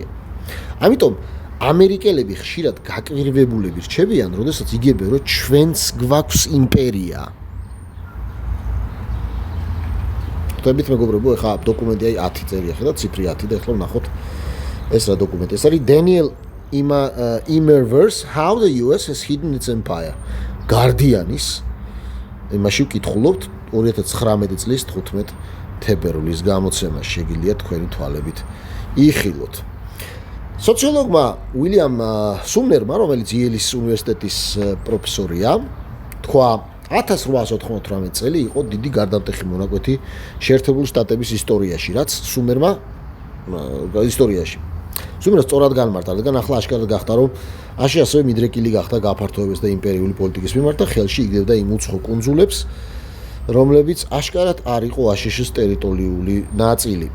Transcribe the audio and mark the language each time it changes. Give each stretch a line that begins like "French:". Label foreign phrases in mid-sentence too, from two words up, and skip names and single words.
Georgian: ამიტომ ამერიკელები ხშირად გაკვირვებულები რჩებიან, როდესაც იგებენ, რომ ჩვენც გვაქვს იმპერია. ხვდებით მეგობრებო, ეხლა დოკუმენტი აი 10 წერია, ხედავთ ციფრი 10 და ეხლა ვნახოთ ეს რა დოკუმენტი. ეს არის
English: Daniel Immerverse, How the US has hidden its empire.
Georgian: Guardian-ის იმაში ვკითხულობთ 2019 წლის 15 თებერვლის გამოცემაში, შეგიძლიათ თქვენი თვალებით იხილოთ. სოციოლოგმა უილიამ სუმნერმა, რომელიც იელის უნივერსიტეტის პროფესორია, თქვა 1898 წელი იყო დიდი გარდამტეხი მონაკვეთი შეერთებული შტატების ისტორიაში, რაც სუმერმა სწორად განმარტა, რადგან ახლა აშკარად გახდა, რომ აში ასევე მიდრეკილი გახდა გაფართოების და იმპერიული პოლიტიკის მიმართ და ხელში იგდებდა იმ უცხო კუნძულებს, რომლებიც აშკარად არ იყო აშშ-ის ტერიტორიული ნაწილი.